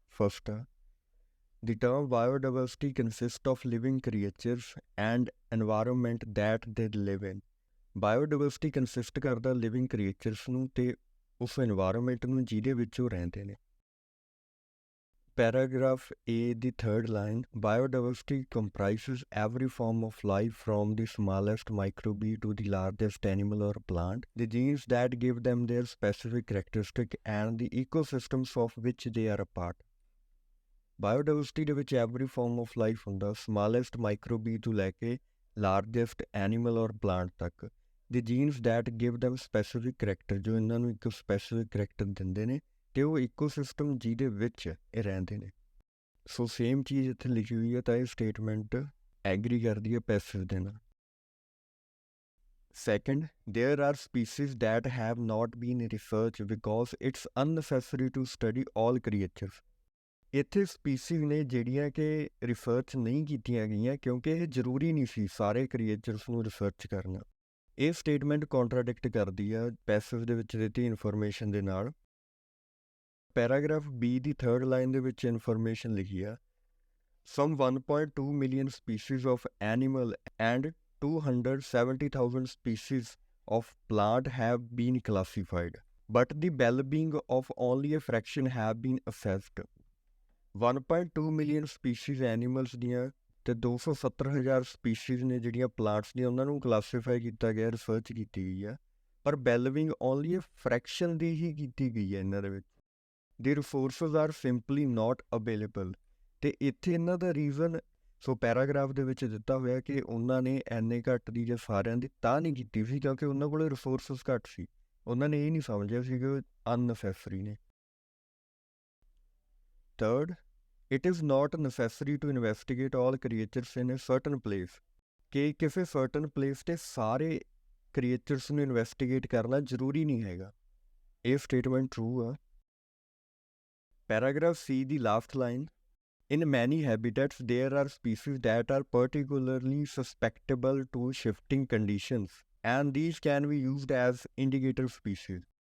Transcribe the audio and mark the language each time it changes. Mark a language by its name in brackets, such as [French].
[English] First, the term biodiversity consists of living creatures and environment that they live in. [Punjabi] Biodiversity consist ਕਰਦਾ [English] living creatures [Punjabi] ਨੂੰ ਤੇ ਉਸ environment ਨੂੰ ਜਿਹਦੇ ਵਿੱਚ ਉਹ ਰਹਿੰਦੇ ਨੇ. [English] Paragraph A, the third line, biodiversity comprises every form of life from the smallest microbe to the largest animal or plant, the genes that give them their specific characteristic and the ecosystems of which they are a part. [Punjabi] Biodiversity ਦੇ ਵਿੱਚ [English] every form of life [Punjabi] ਹੁੰਦਾ, [English] smallest microbe [Punjabi] ਤੋਂ ਲੈ ਕੇ [English] largest animal or plant [Punjabi] ਤੱਕ. [English] The genes that give them specific character, [Punjabi] ਜੋ ਇਹਨਾਂ ਨੂੰ ਇੱਕ specific character ਦਿੰਦੇ ਨੇ ਤੇ ਉਹ ਇਕੋਸਿਸਟਮ ਜਿਹਦੇ ਵਿੱਚ ਇਹ ਰਹਿੰਦੇ ਨੇ. ਸੋ ਸੇਮ ਚੀਜ਼ ਇੱਥੇ ਲਿਖੀ ਹੋਈ ਹੈ ਤਾਂ ਇਹ ਸਟੇਟਮੈਂਟ ਐਗਰੀ ਕਰਦੀ ਹੈ ਪੈਸਿਵ ਦੇ ਨਾਲ. Second, there are species that have not been researched because it's unnecessary to study all creatures. ਇੱਥੇ ਸਪੀਸੀਜ਼ ਨੇ ਜਿਹੜੀਆਂ ਕਿ ਰਿਸਰਚ ਨਹੀਂ ਕੀਤੀਆਂ ਗਈਆਂ ਕਿਉਂਕਿ ਇਹ ਜ਼ਰੂਰੀ ਨਹੀਂ ਸੀ ਸਾਰੇ ਕ੍ਰੀਏਚਰਸ ਨੂੰ ਰਿਸਰਚ ਕਰਨਾ. ਇਹ ਸਟੇਟਮੈਂਟ ਕੰਟਰਾਡਿਕਟ ਕਰਦੀ ਆ ਪੈਸਿਵ ਦੇ ਵਿੱਚ ਦਿੱਤੀ ਇਨਫੋਰਮੇਸ਼ਨ ਦੇ ਨਾਲ. ਪੈਰਾਗ੍ਰਾਫ B ਦੀ ਥਰਡ ਲਾਈਨ ਦੇ ਵਿੱਚ ਇਨਫੋਰਮੇਸ਼ਨ ਲਿਖੀ ਆ, [English] some 1.2 million species of animal and 270,000 species of plant have been classified, but the well-being of only a fraction have been assessed. [Punjabi] 1.2 million species animals ਦੀਆਂ ਅਤੇ 270,000 species ਨੇ ਜਿਹੜੀਆਂ plants ਦੀਆਂ ਉਹਨਾਂ ਨੂੰ ਕਲਾਸੀਫਾਈ ਕੀਤਾ ਗਿਆ, ਰਿਸਰਚ ਕੀਤੀ ਗਈ ਆ, ਪਰ ਬੈਲਵਿੰਗ ਓਨਲੀ ਫਰੈਕਸ਼ਨ ਦੀ ਹੀ ਕੀਤੀ ਗਈ ਹੈ ਇਹਨਾਂ ਦੇ ਵਿੱਚ. [English] ਦੀ resources are simply not available. [Punjabi] ਅਤੇ ਇੱਥੇ ਇਹਨਾਂ ਦਾ ਰੀਜ਼ਨ ਸੋ ਪੈਰਾਗ੍ਰਾਫ ਦੇ ਵਿੱਚ ਦਿੱਤਾ ਹੋਇਆ ਕਿ ਉਹਨਾਂ ਨੇ ਐਨੇ ਘੱਟ ਦੀ ਜਾਂ ਸਾਰਿਆਂ ਦੀ ਤਾਂ ਨਹੀਂ ਕੀਤੀ ਸੀ ਕਿਉਂਕਿ ਉਹਨਾਂ ਕੋਲ ਰਿਸੋਰਸਿਸ ਘੱਟ ਸੀ. ਉਹਨਾਂ ਨੇ ਇਹ ਨਹੀਂ ਸਮਝਿਆ ਸੀ ਕਿ ਅਨਨੈਸੈਸਰੀ ਨੇ. [English] Third, it is not necessary to investigate all creatures in a certain place. [Punjabi] ਕਿ ਕਿਸੇ [English] certain place [Punjabi] ਤੇ ਸਾਰੇ creatures ਨੂੰ ਇਨਵੈਸਟੀਗੇਟ ਕਰਨਾ ਜ਼ਰੂਰੀ ਨਹੀਂ ਹੈਗਾ. ਇਹ ਸਟੇਟਮੈਂਟ ਟਰੂ ਆ. Paragraph C ਦੀ last line, [English] in many habitats there are species that are particularly susceptible to shifting conditions and these can be used as indicator species.